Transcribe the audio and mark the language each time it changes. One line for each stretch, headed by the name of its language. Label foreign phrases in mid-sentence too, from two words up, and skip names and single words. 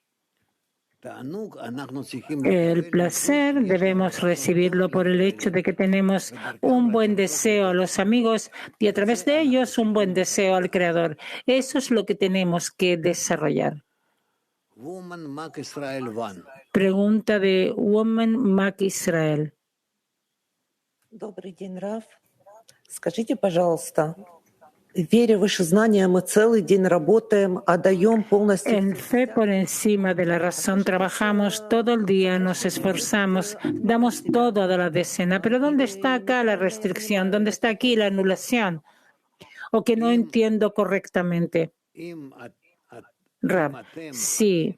Spanish: El placer debemos recibirlo por el hecho de que tenemos un buen deseo a los amigos y a través de ellos un buen deseo al Creador. Eso es lo que tenemos que desarrollar. Pregunta de Woman Mac Israel.
Russian: Добрый день, Рав. Скажите, пожалуйста, веря в высшее знание, мы целый день работаем, отдаем полностью.
Spanish: En fe por encima de la razón trabajamos todo el día, nos esforzamos, damos todo de la decena. Pero ¿dónde está acá la restricción? ¿Dónde está aquí la anulación? ¿O que no entiendo correctamente? Rab, sí.